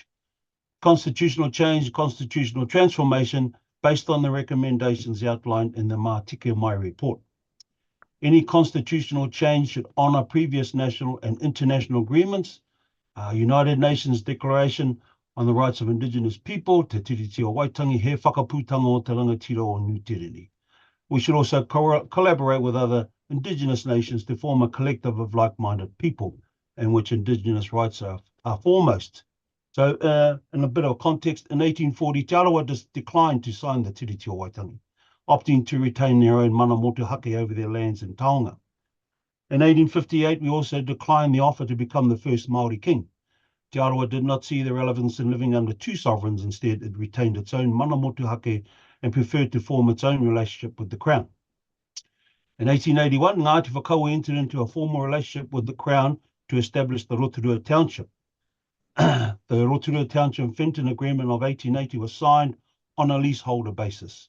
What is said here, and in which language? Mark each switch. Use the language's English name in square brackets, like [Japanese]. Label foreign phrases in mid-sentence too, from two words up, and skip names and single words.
[English] Constitutional change, constitutional transformation based on the recommendations outlined in the Mātike Mai report. Any constitutional change should honour previous national and international agreements, United Nations Declaration on the Rights of Indigenous People, Te Tiriti o Waitangi, [Māori] he whakaputanga o te rangatira o Nutiriri. [English] We should also collaborate with other Indigenous nations to form a collective of like-minded people in which Indigenous rights are foremost. So in a bit of context, in 1840, Te Arawa declined to sign the Tiriti o Waitangi, opting to retain their own [Māori] mana motuhake [English] over their lands in Taonga. In 1858, we also declined the offer to become the first Maori king. Te Arawa did not see the relevance in living under two sovereigns. Instead, it retained its own [Māori] mana motuhake [English] and preferred to form its own relationship with the Crown. In 1881, Ngāti Whakau entered into a formal relationship with the Crown to establish the Rotorua Township. The Rotorua Township Fenton Agreement of 1880 was signed on a leaseholder basis.